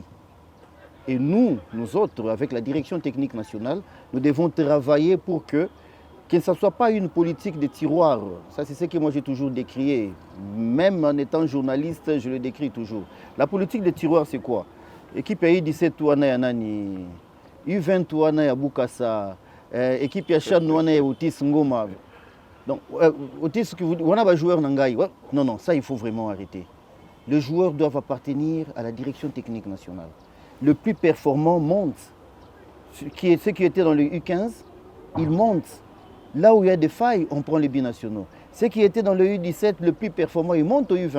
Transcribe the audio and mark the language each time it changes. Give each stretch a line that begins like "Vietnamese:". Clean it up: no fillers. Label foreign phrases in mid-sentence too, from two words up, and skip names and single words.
French: Et nous autres, avec la direction technique nationale, nous devons travailler pour que ne soit pas une politique de tiroir. Ça, c'est ce que moi j'ai toujours décrié. Même en étant journaliste, je le décris toujours. La politique de tiroir, c'est quoi?
Lingala: Équipe ya U17 wana ya nani, U20 wana ya Bukasa, équipe ya Chan wana ya Otis Ngoma. Donc, Otis, wana ba joueur nangai.
French: Non, ça il faut vraiment arrêter. Les joueurs doivent appartenir à la direction technique nationale. Le plus performant monte. Ce qui était dans le U15 ils montent. Là où il y a des failles, on prend les binationaux. Ceux qui étaient dans le U17 le plus performant, ils montent au U20.